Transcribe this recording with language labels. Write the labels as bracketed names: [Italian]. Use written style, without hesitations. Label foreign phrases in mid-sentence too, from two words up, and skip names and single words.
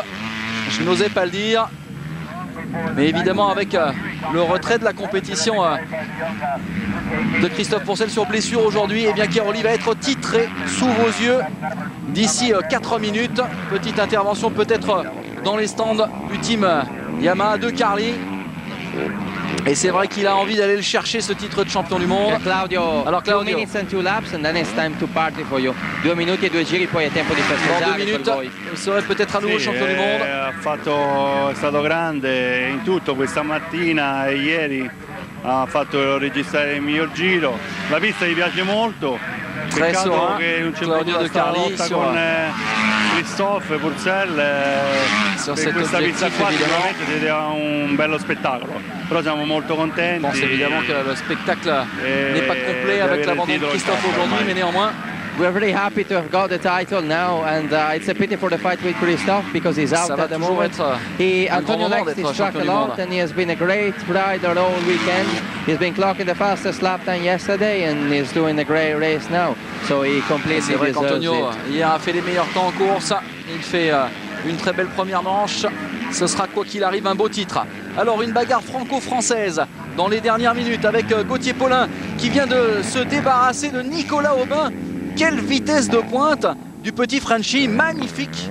[French] Je n'osais pas le dire, mais évidemment avec le retrait de la compétition de Christophe Pourcel sur blessure aujourd'hui, et bien Cairoli va être titré sous vos yeux d'ici 4 minutes. Petite intervention peut-être dans les stands du team Yamaha de Carly. Et c'est vrai qu'il a envie d'aller le chercher, ce titre de champion du monde. Claudio, alors Claudio, [English] 2 minutes and 2 laps and then it's time to party for you. [Italian] 2 minutes e 2 giri, poi è tempo di festeggiare. [French] Dans 2 minutes, il serait peut-être à nouveau champion du monde. [Italian] È stato grande in tutto questa mattina e ieri. Ha fatto registrare il miglior giro. La pista gli piace molto. Peccato che non c'è venuta questa lotta con Christophe Pourcel. Per questa pista qua sicuramente si dà un bello spettacolo. Però siamo molto contenti. [French] Bon, c'est évidemment que le spectacle n'est pas complet avec l'abandon de Christophe aujourd'hui, mais néanmoins. [English] We're very happy to have got the title now, and it's a pity for the fight with Christophe because he's out at the moment. Antonio likes his track a lot, and he has been a great rider all weekend. He's been clocking the fastest lap time yesterday, and he's doing a great race now. So he completely deserves it. [French] Antonio hier a fait les meilleurs temps en course. Il fait une très belle première manche. Ce sera quoi qu'il arrive un beau titre. Alors une bagarre franco-française dans les dernières minutes avec Gauthier Paulin qui vient de se débarrasser de Nicolas Aubin. Quelle vitesse de pointe du petit Frenchie, magnifique.